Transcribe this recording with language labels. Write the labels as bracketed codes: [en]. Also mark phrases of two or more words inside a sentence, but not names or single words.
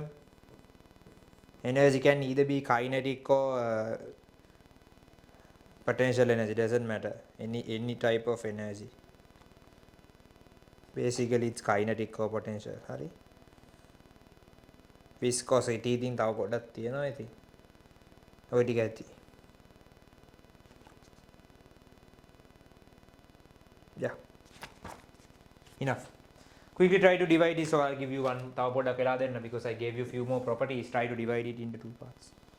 [en] Energy can either be kinetic or potential energy. Doesn't matter. Any type of energy. Basically, it's kinetic or potential. [si] Hari. Viscosity ඉතින් තව පොඩ්ඩක් තියෙනවා ඉතින්. ඔය ටික ඇති. [en] Yeah. Enough. Quickly try to divide this, so I'll give you one [si] තව පොඩ්ඩක් වෙලා දෙන්න [en] because I gave you few more properties. Try to divide it into 2 parts.